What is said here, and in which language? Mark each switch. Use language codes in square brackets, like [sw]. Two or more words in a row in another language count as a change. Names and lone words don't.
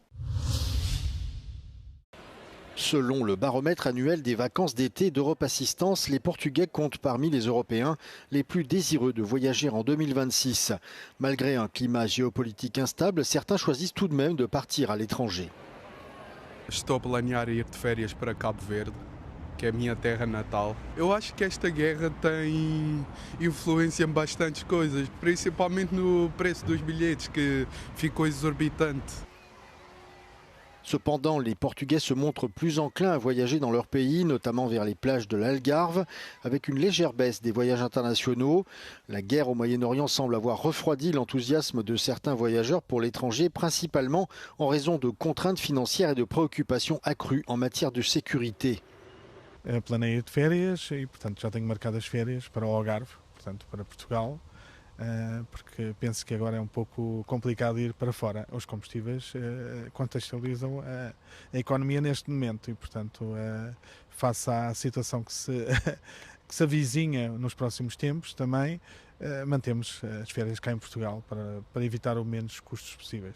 [fr] Selon le baromètre annuel des vacances d'été d'Europe Assistance, les Portugais comptent parmi les Européens les plus désireux de voyager en 2026. Malgré un climat géopolitique instable, certains choisissent tout de même de partir à l'étranger. [pt] Estou a planear ir de férias para Cabo Verde, que é a minha terra natal. Eu acho que esta guerra tem influência em bastantes coisas, principalmente no preço dos bilhetes, que ficou exorbitante. [fr] Cependant, les Portugais se montrent plus enclins à voyager dans leur pays, notamment vers les plages de l'Algarve, avec une légère baisse des voyages internationaux. La guerre au Moyen-Orient semble avoir refroidi l'enthousiasme de certains voyageurs pour l'étranger, principalement en raison de contraintes financières et de préoccupations accrues en matière de sécurité. [pt] Planeio de férias e, portanto, já tenho marcado as férias para o Algarve, portanto, para Portugal. Porque penso que agora é pouco complicado ir para fora. Os combustíveis contextualizam a economia neste momento e, portanto, face à situação que se avizinha nos próximos tempos, também mantemos as férias cá em Portugal para evitar o menos custos possíveis.